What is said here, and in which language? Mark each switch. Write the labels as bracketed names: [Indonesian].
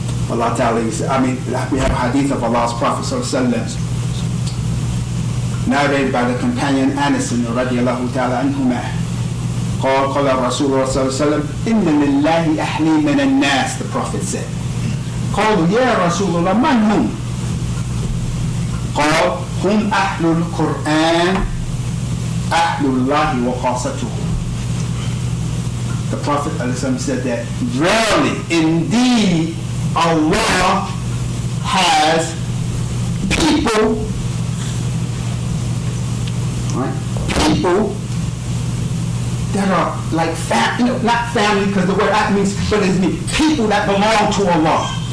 [English] Allah Ta'ala, we have a hadith of Allah's Prophet Sallallahu narrated by the companion Anas radiallahu ta'ala anhumah. [Arabic] قال رسول الله صلى الله عليه وسلم إن لله أهلي من الناس, [English] the Prophet said. [Arabic] قالوا يا رسول الله من هم؟ قال هم أهل القرآن أهل الله وخاصته. [English] The Prophet ﷺ said that verily, indeed, Allah has people, right? People that are like not family, because the word that means, but it means people that belong to Allah.